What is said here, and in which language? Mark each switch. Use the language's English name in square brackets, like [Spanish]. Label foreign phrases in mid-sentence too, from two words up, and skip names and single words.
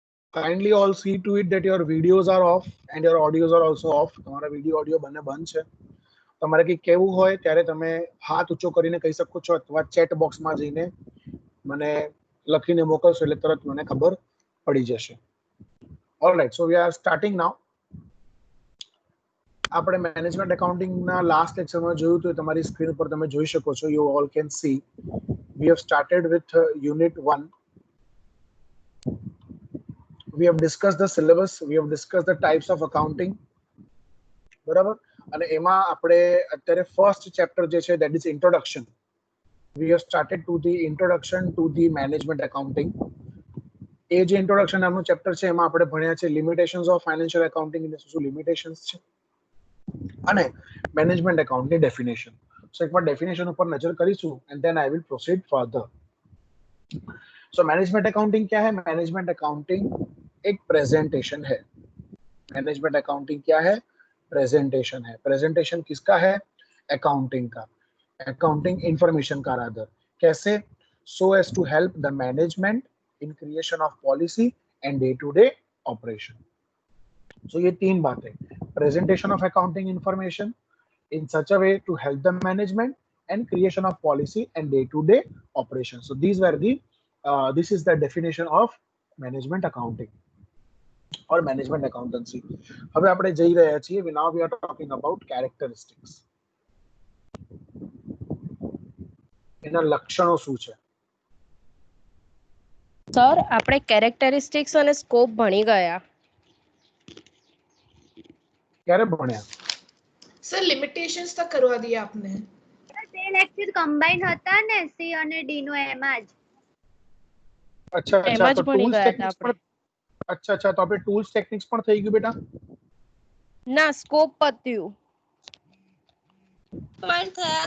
[English] Kindly all see to it that your videos are off and your audios are also off. [Gujarati] તમારા વિડિયો ઓડિયો બંને બંધ છે. તમારે કંઈ કહેવું હોય ત્યારે તમે હાથ ઊંચો કરીને કહી શકો છો અથવા ચેટ બોક્સમાં જઈને મને લખીને મોકલશો એટલે તરત મને ખબર પડી જશે. [English] Alright, so we are starting now. [Gujarati] આપણે મેનેજમેન્ટ એકાઉન્ટિંગના લાસ્ટ લેક્ચરમાં જોયું તો તમારી સ્ક્રીન ઉપર તમે જોઈ શકો છો. [English] You all can see we have started with unit 1. we have discussed the syllabus, we have discussed the types of accounting, [Gujarati] બરાબર. અને એમાં આપણે અત્યારે ફર્સ્ટ ચેપ્ટર જે છે [English] that is introduction. We have started to the introduction to the management accounting. [Gujarati] એ જે introduction નામનું ચેપ્ટર છે એમાં આપણે ભણ્યા છે [English] limitations of financial accounting [Gujarati] એટલે શું લિમિટેશન્સ છે અને [English] management account definition. [Gujarati] સો એકવાર ડેફિનેશન ઉપર નજર કરીશું [English] and then I will proceed further. [Hindi] सो [English] management accounting [Hindi] क्या है? [English] management accounting [Hindi] एक प्रेजेंटेशन है. [English] management accounting [Hindi] क्या है? प्रेजेंटेशन है. प्रेजेंटेशन किसका है? अकाउंटिंग का, [English] accounting information [Hindi] का रादर. कैसे? [English] So as to help the management in creation of policy and day to day operation. सो [Hindi] ये तीन बातें, [English] presentation of accounting information in such a way to help the management and creation of policy and day to day operation. So these were the this is the definition of management accounting or management accountancy. [Gujarati] હવે આપણે જઈ રહ્યા છીએ, [English] now we are talking about characteristics. [Gujarati] એના લક્ષણો શું છે? સર આપણે કેરેક્ટરિસ્ટિક્સ અને સ્કોપ ભણી ગયા. ક્યારે ભણ્યા? [Hindi] सर लिमिटेशंस तक करवा दिया आपने. [Gujarati] તે લેક્ચર કમ્બાઈન હતા ને સી અને ડી નો એમાં જ. [Hindi] अच्छा अच्छा, [Gujarati] એમાં જ [Hindi] तो [Gujarati] ભણી ટૂલ્સ ગયા હતા ટેકનિક્સ પણ આપણે. [Hindi] अच्छा अच्छा, [Gujarati] તો આપણે ટૂલ્સ ટેકનિક્સ પણ થઈ ગયું બેટા? ના, સ્કોપ પત્યું. પણ થયા